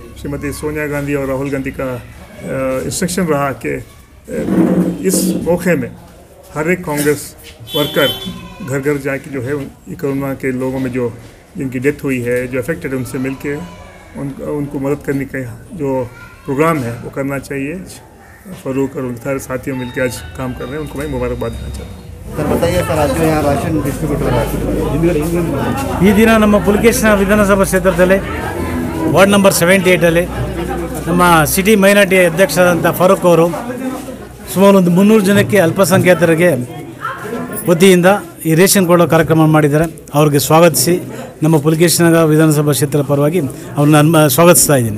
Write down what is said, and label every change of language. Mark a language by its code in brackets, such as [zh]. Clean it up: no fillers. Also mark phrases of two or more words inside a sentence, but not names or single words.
[hi] श्रीमती सोनिया गांधी और राहुल गांधी का इंस्ट्रक्शन रहा कि इस मौके में हर एक [en] Congress worker [hi] घर घर जाके जो है कोरोना के लोगों में जो जिनकी डेथ हुई है, जो अफेक्टेड है, उनसे मिलके उनको मदद करने का जो प्रोग्राम है वो करना चाहिए। फारूक और उनके सारे साथियों मिलकर आज काम कर रहे हैं, उनको मैं मुबारकबाद देना चाहता हूँ। सर बताइए सर, आज जो यहाँ [en] ration distribute [hi] हो रहा है [kn] ಈ ದಿನ ನಮ್ಮ ಪುಲಕೇಶಿನ ವಿಧಾನಸಭಾ ಕ್ಷೇತ್ರದಲ್ಲಿ [en] ward number [kn] 78 ನಮ್ಮ [en] city minority [kn] ಅಧ್ಯಕ್ಷರಾದಂಥ ಫಾರೂಕ್ ಅವರು ಸುಮಾರು ಒಂದು 300 ಜನಕ್ಕೆ ಅಲ್ಪಸಂಖ್ಯಾತರಿಗೆ ವತಿಯಿಂದ ಈ ರೇಷನ್ ಕೊಡೋ ಕಾರ್ಯಕ್ರಮ ಮಾಡಿದ್ದಾರೆ. ಅವ್ರಿಗೆ ಸ್ವಾಗತಿಸಿ ನಮ್ಮ ಪುಲಕೇಶಿನ ವಿಧಾನಸಭಾ ಕ್ಷೇತ್ರದ ಪರವಾಗಿ ಅವ್ರನ್ನ ಸ್ವಾಗತಿಸ್ತಾ ಇದ್ದೀನಿ.